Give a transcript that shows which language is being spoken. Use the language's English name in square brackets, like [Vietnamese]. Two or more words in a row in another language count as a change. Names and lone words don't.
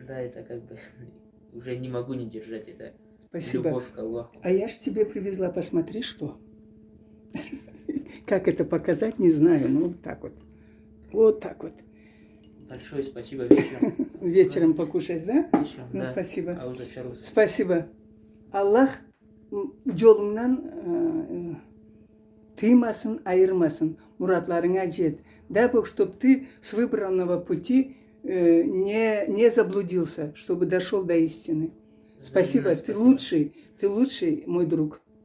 [Russian] Да, это как бы уже не могу не держать это. Спасибо. Любовь к Аллаху. А я ж тебе привезла, посмотри, что. Как это показать, не знаю. Ну, вот так вот. Вот так вот. Большое спасибо вечером. Вечером покушать, да? Вечером, Ну, да. спасибо. Ауза чарус. Спасибо. [Kazakh] Аллах жолыңнан тыймасын, айырмасын, муратларыңа жет. [Russian] Дай Бог, чтобы ты с выбранного пути не заблудился, чтобы дошел до истины. Спасибо, Взаимно ты лучший, мой друг.